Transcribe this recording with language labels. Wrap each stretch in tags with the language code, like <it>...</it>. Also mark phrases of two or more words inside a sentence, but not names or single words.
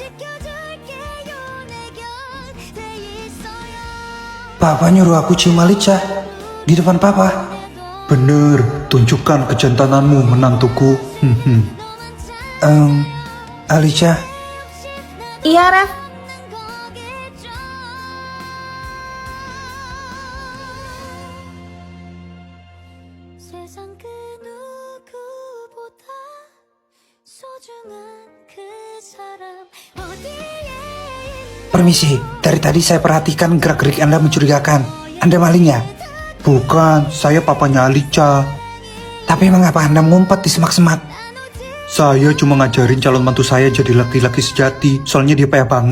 <id>Papa nyuruh aku cium Alicia di depan Papa. Bener, tunjukkan kejantananmu, menantuku. Alicia. Iya, Ref.</id> <ko>세상 그 누구보다 소중한 그 사람 어디에</ko> <id>Permisi, dari tadi saya perhatikan gerak-gerik Anda mencurigakan. Anda maling ya? Bukan, saya papanya Alicia. Tapi mengapa Anda ngumpet di semak-semak? Saya cuma ngajarin calon mantu saya jadi laki-laki sejati, soalnya dia payah banget.</id>